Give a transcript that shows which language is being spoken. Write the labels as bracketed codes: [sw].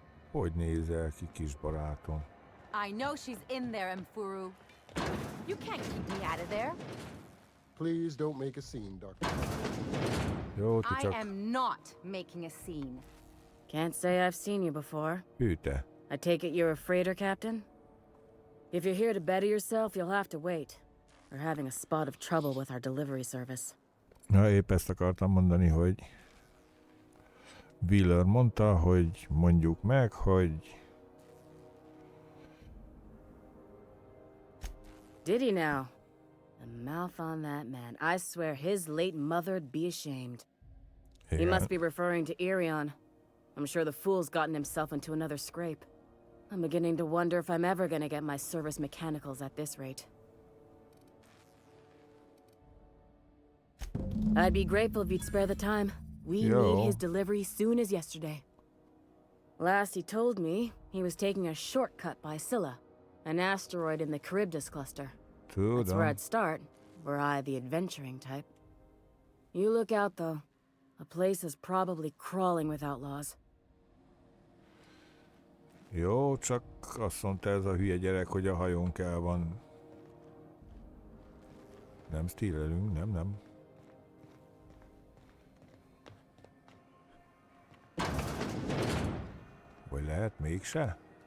[hu] Hogy nézel ki, kis barátom? [en] I know she's in there, Mfuru. You can't keep me out of there. Please don't make a scene, Doctor. [hu] Jó, ti [en] I [hu] csak... [en] am not making a scene. Can't say I've seen you before. Hűte. I take it you're a freighter captain? If you're here to better yourself, you'll have to wait. We're having a spot of trouble with our delivery service. [hu] Na, épp ezt akartam mondani, hogy Wheeler mondta, hogy mondjuk meg, hogy... [en] Did he now? The mouth on that man. I swear his late mother'd be ashamed. He must be referring to Irion. I'm sure the fool's gotten himself into another scrape. I'm beginning to wonder if I'm ever gonna get my service mechanicals at this rate. I'd be grateful if you'd spare the time. We need his delivery soon as yesterday. Last he told me, he was taking a shortcut by Scylla, an asteroid in the Charybdis cluster. That's where I'd start, were I the adventuring type. You look out, though. A place is probably crawling with outlaws. [hu] Jó, csak azt mondta ez a hülye gyerek, hogy a hajón kell van. Nem stílelünk, nem. Vagy lehet mégse?